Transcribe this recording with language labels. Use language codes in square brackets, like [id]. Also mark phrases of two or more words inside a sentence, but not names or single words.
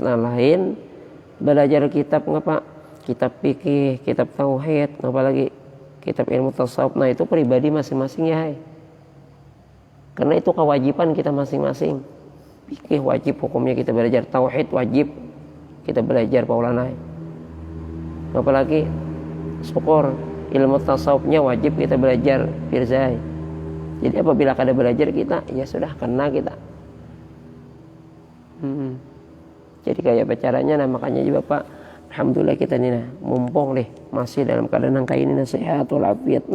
[id] Nah lain belajar kitab ngapa? Kitab fikih, kitab tauhid, apalagi kitab ilmu tasawuf. Nah itu pribadi masing-masing ya. Karena itu kewajiban kita masing-masing. Fikih wajib hukumnya kita belajar, tauhid wajib kita belajar Paulana. Apalagi syukur ilmu tasawufnya wajib kita belajar Firzai. [bjn] Jadi apabila kada belajar kita, ya sudah kena kita. [id] Jadi kayak caranya, nah makanya juga Pak, alhamdulillah kita nih nah, mumpung deh masih dalam keadaan kayak ini nah, sehat walafiat nah.